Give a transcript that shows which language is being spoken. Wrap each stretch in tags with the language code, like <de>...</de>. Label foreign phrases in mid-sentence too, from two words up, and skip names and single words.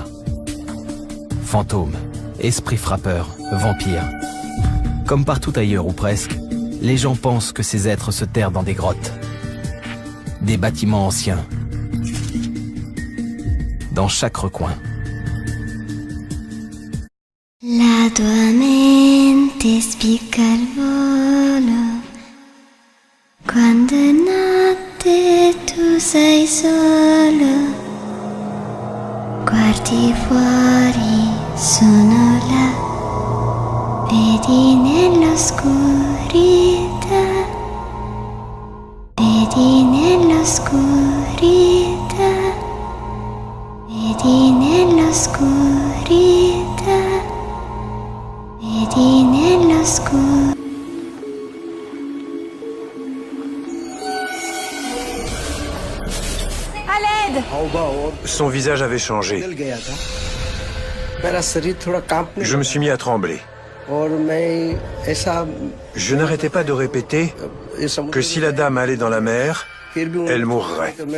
<fr>Fantômes, esprits frappeurs, vampires. Comme partout ailleurs ou presque, les gens pensent que ces êtres se terrent dans des grottes, des bâtiments anciens, dans chaque recoin.</fr> <it>La tua mente spicca al volo quando è notte tu sei solo. Guardi fuori, sono là, vedi nell'oscurità, vedi nell'oscurità, vedi nell'oscurità, vedi nell'oscurità.</it> <fr>Son visage avait changé. Je me suis mis à trembler. Je n'arrêtais pas de répéter que si la dame allait dans la mer, elle mourrait.</fr>